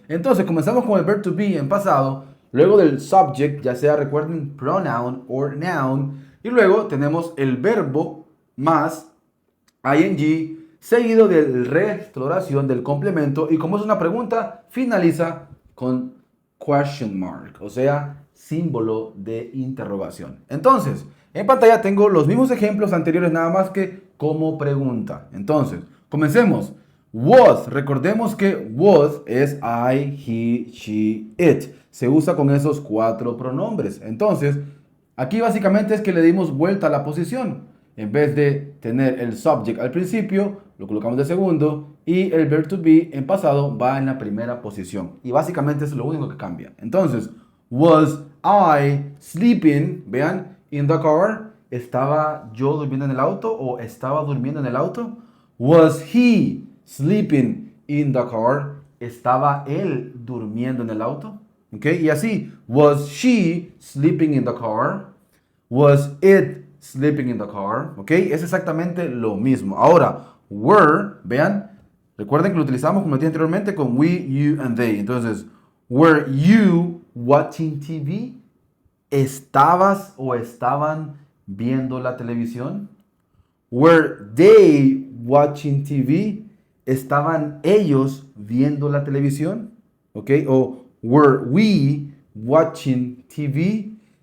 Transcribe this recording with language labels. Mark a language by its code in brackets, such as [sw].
[es] Entonces comenzamos con el verbo to be en pasado, luego del subject, ya sea recuerden pronoun o noun, y luego tenemos el verbo más ing, seguido del resto de oración, del complemento, y como es una pregunta, finaliza con question mark, o sea, símbolo de interrogación. Entonces, en pantalla tengo los mismos ejemplos anteriores, nada más que como pregunta. Entonces, comencemos. Was, recordemos que was es I, he, she, it. Se usa con esos 4 pronombres. Entonces, aquí básicamente es que le dimos vuelta a la posición. En vez de tener el subject al principio, lo colocamos de segundo y el verb to be en pasado va en la primera posición. Y básicamente es lo único que cambia. [en] Entonces, was I sleeping, [es] vean, [en] in the car? [es] ¿Estaba yo durmiendo en el auto o estaba durmiendo en el auto? [en] Was he sleeping in the car? [es] ¿Estaba él durmiendo en el auto? ¿Ok? [en] Y así, was she sleeping in the car? Was it sleeping in the car? [es] ¿Ok? Es exactamente lo mismo. Ahora, were, vean, recuerden que lo utilizamos como dije anteriormente con [en] we, you, and they. Entonces, were you watching TV? [es] ¿Estabas o estaban viendo la televisión? [en] Were they watching TV? [es] ¿estaban ellos viendo la televisión? ¿Ok? [en] O were we watching TV?